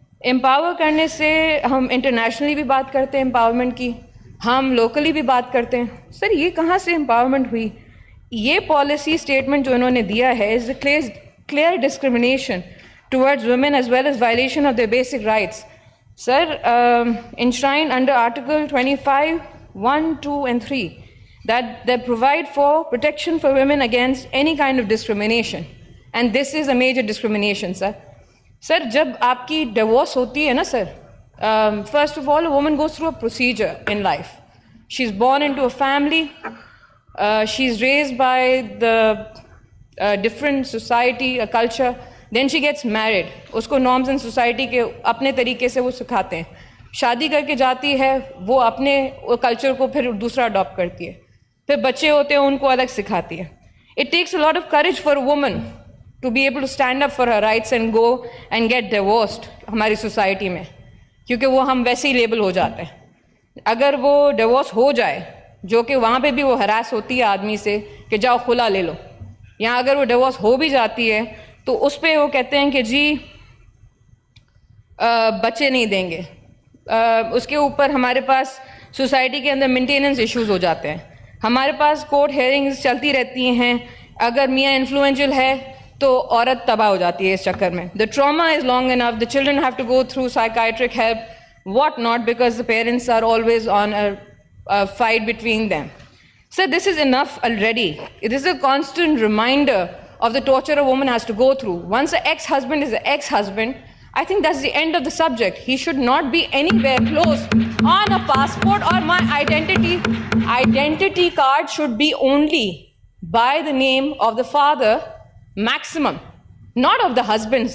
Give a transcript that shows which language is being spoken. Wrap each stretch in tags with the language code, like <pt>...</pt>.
<ur>Empower کرنے سے ہم انٹرنیشنلی بھی بات کرتے ہیں امپاورمنٹ کی, ہم لوکلی بھی بات کرتے ہیں. سر یہ کہاں سے امپاورمنٹ ہوئی؟ یہ پالیسی اسٹیٹمنٹ جو انہوں نے دیا ہے</ur> <en>Is a clear discrimination towards women as well as violation of their basic rights. Sir, enshrined under Article 25, 1, 2 and 3 that provide for protection for women against any kind of discrimination. And this is a major discrimination, sir. Sir,</en> <ur>جب آپ کی divorce ہوتی ہے نا سر,</ur> <en>first of all, a woman goes through a procedure in life. She's born into a family, she's raised by the different society, a culture, then she gets married.</en> <ur>اس کو</ur> <en>norms and society</en> <ur>کے اپنے طریقے سے وہ سکھاتے ہیں. شادی کر کے جاتی ہے, وہ اپنے کلچر کو پھر دوسرا اڈاپٹ کرتی ہے. پھر بچے ہوتے ہیں, ان کو الگ سکھاتی ہے.</ur> <en>It takes a lot of courage for a woman to be able to stand up for her rights and go and get divorced</en> <ur>ہماری سوسائٹی میں, کیونکہ وہ ہم ویسے ہی لیبل ہو جاتے ہیں. اگر وہ ڈیورس ہو جائے, جو کہ وہاں پہ بھی وہ ہراس ہوتی ہے آدمی سے کہ جاؤ خلا لے لو, یہاں اگر وہ ڈیورس ہو بھی جاتی ہے تو اس پہ وہ کہتے ہیں کہ جی بچے نہیں دیں گے. اس کے اوپر ہمارے پاس سوسائٹی کے اندر مینٹیننس ایشوز ہو جاتے ہیں. ہمارے پاس کورٹ ہیئرنگز چلتی رہتی ہیں, اگر میاں انفلوئنشل ہے تو عورت تباہ ہو جاتی ہے اس چکر میں.</ur> <en>The trauma is long enough, the children have to go through psychiatric help, what not, because the parents are always on a fight between them. Sir, this is enough already. It is a constant reminder of the torture a woman has to go through. Once an ex-husband is an ex-husband, I think that's the end of the subject. He should not be anywhere close on a passport or my identity card should be only by the name of the father, maximum, not of the husband.</en>